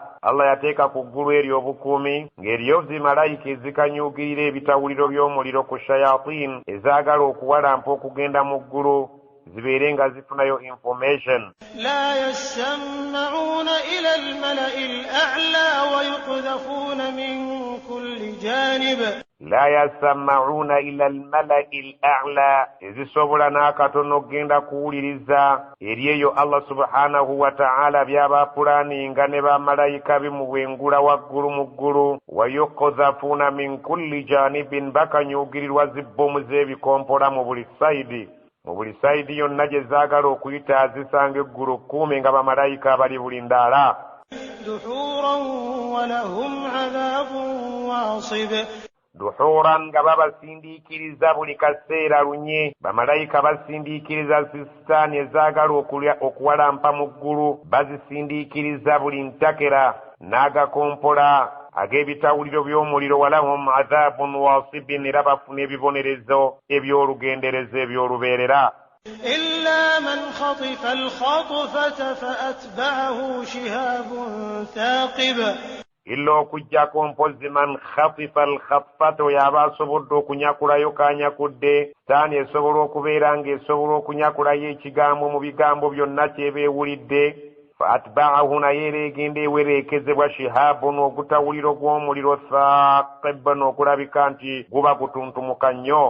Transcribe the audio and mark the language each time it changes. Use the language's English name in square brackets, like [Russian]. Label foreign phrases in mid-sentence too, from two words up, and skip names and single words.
[Ganda] Allah yateeka ku ggulu eryo obukuumi ng'eriyo zimalayika ezikanyuugirira ebitawuliro by'omuliro ku shayatin ezaagala okuwalampa okugenda mu ggulu zibeere nga zifunayo information. [Arabic] لا يسمعون إلى الملأ الأعلى ويقذفون من كل جانب. لا يسمعون إلى الملأ الأعلى, [Ganda] ezisobola n'akatono okgenda kuwuliriza eri eyo [Arabic] الله سبحانه وتعالى [Ganda] by'abapulaninga ne bamalayika be mu bwengula waggulu mu ggulu. [Arabic] ويقذفون من كل جانب, [Ganda] bakanyuugirirwa zibbomu z'ebikompola mu buli sayidi. Mu buli sayidi yonna gye zaagala okuyita azisanga eggulu kkuumi nga bamalayika bali buli ndaala. [Arabic] دحورا ولهم عذاب واصب. [Ganda] Duhuran, nga babasindiikiriza buli kaseera lunye. Bamalayika basindiikiriza sisitaani ezaagala okuwalampa mu ggulu, bazisindiikiriza buli ntakera n'agakompola ag'ebitawuliro by'omuliro. [Arabic] ولهم عذاب واصب, [Ganda] era bafuna ebibonerezo eby'olugenderezo eby'olubeerera. [Arabic] إلا من خطف الخطفة فأتبعه شهاب ثاقب [Ganda] illa okujjako mpozi [Arabic] من خطف الخطفة [Ganda] yaba asobodde okunyakulayo kanyakudde saani esobola okubeera ng'esobola okunyakulayo ekigambo mu bigambo byonna kyeba ewulidde [Arabic] فأتبعه [Ganda] naye era egenda ewereekezebwa shihaabun ogutawuliro gw'omuliro thaqib n'okulabika nti guba gutuntumuka nnyo.